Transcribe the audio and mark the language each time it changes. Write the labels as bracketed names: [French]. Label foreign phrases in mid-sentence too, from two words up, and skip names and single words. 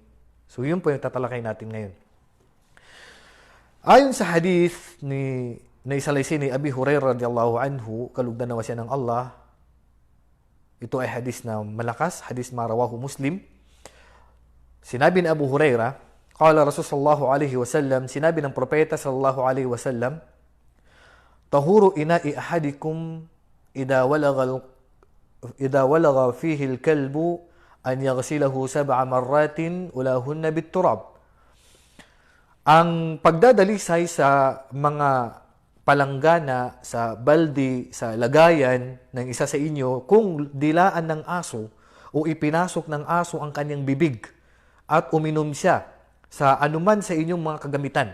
[Filipino] So yun po yung tatalakay natin ngayon. Ayon sa hadith na isalaysay ni Abi Hurairah [Arabic] رضي الله عنه, [Filipino] kalugdan nawa siya ng Allah, ito ay hadith na malakas, hadith marawahu Muslim. Sinabi ni Abu Hurairah, [Arabic] قال رسول الله صلى الله عليه وسلم, [Filipino] sinabi ng propeta [Arabic] صلى الله عليه وسلم طهور إناء أحدكم إذا ولغ فيه الكلب أن يغسله سبع مرات أولاهن بالتراب. [Filipino] Ang pagdadalisay sa mga palanggana, sa baldi, sa lagayan ng isa sa inyo, kung dilaan ng aso o ipinasok ng aso ang kanyang bibig at uminom siya sa anuman sa inyong mga kagamitan.